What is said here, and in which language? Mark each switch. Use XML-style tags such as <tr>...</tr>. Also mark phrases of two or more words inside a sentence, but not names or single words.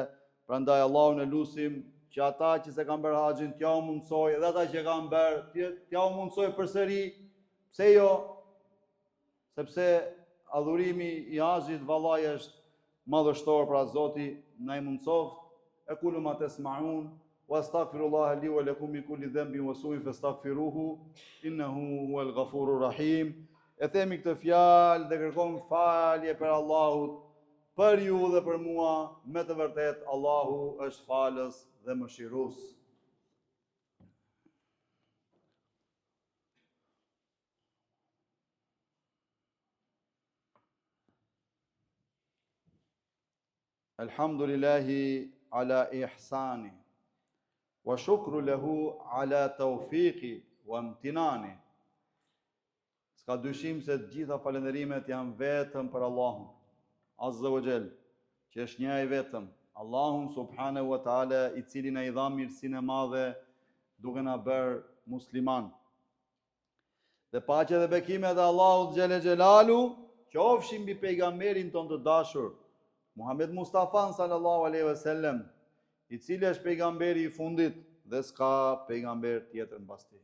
<sq>Prandaj Allahun e lutim që ata që se kanë bërë haxhin t'ja u mundsoj, edhe ata që kanë bërë t'ja u mundsoj përsëri. Pse jo? Sepse adhurimi i haxhit vallai është madhështor, pra Zoti na i mundsoft.</sq> <ar>أقول ما تسمعون وأستغفر الله لي ولكم من كل ذنب وسوء فاستغفروه إنه هو الغفور الرحيم.</ar> <sq>E themi këtë fjalë dhe kërkojmë falje për Allahut, për ju dhe për mua, me të vërtet Allahu është falës dhe mëshirues.</sq> <ar>الحمد لله على إحسانه والشكر له على توفيقه وامتنانه.</ar> <sq>S'ka dyshim se të gjitha falënderimet janë vetëm për Allahun</sq> <ar>عز وجل,</ar> <sq>që është një i vetëm, Allahun</sq> <ar>سبحانه وتعالى,</ar> <sq>i cili na i dha mirësinë e madhe duke na bërë musliman. Dhe paqja dhe bekimet e Allahut</sq> <ar>جل جلاله</ar> <sq>qofshin mbi pejgamberin ton të dashur, Muhammed Mustafa</sq> <ar>صلى الله عليه وسلم,</ar> <sq>i cili është pejgamberi i fundit dhe s'ka pejgamber tjetër mbas tij.</sq>